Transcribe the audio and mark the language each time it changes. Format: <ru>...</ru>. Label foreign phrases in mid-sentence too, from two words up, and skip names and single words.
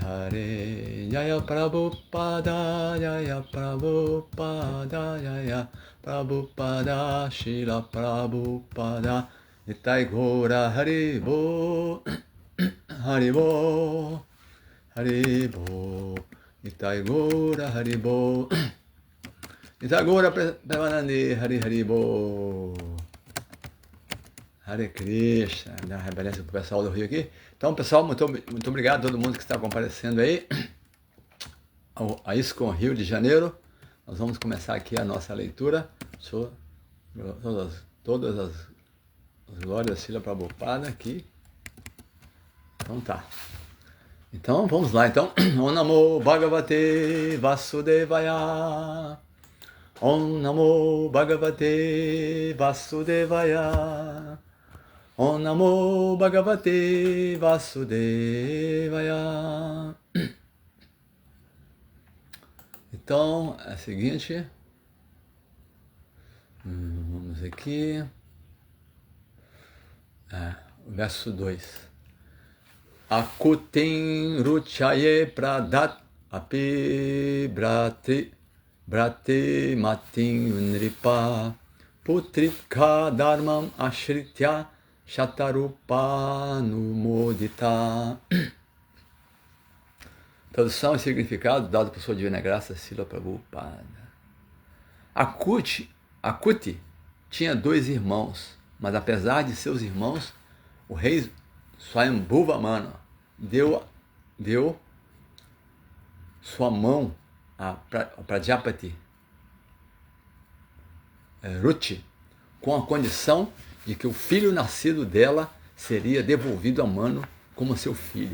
<sa>हरे जय प्रभुपाद जय प्रभुपाद जय प्रभुपाद शील प्रभुपाद निताइ गौर हरिबोल हरिबोल हरिबोल निताइ गौर हरिबोल निताइ गौर प्रेमानन्दे हरिबोल हरे कृष्ण,</sa> <pt>dá uma reverência para o pessoal do Rio aqui. Então, pessoal, muito obrigado a todo mundo que está comparecendo aí a ISKCON Rio de Janeiro. Nós vamos começar aqui a nossa leitura sobre todas as glórias Srila Prabhupada aqui. Então tá. Então vamos lá. Então,</pt> <sa>ॐ नमो भगवते वासुदेवाय. ॐ नमो भगवते वासुदेवाय. ॐ नमो भगवते वासुदेवाय.</sa> <pt>Então, é o seguinte. Vamos aqui. O verso 2.</pt> <sa>आकूतिं रुचये प्रादाद् अपि भ्रातृ मतीं नृप पुत्रिका धर्मम् आश्रित्य शतरूपा अनुमोदिता.</sa> <pt>Tradução e significado dado por sua divina graça Srila Prabhupada. Akuti tinha 2 irmãos, mas apesar de seus irmãos, o rei Swayambhuva Manu deu sua mão a Prajapati Ruchi com a condição de que o filho nascido dela seria devolvido a Manu como seu filho.</pt>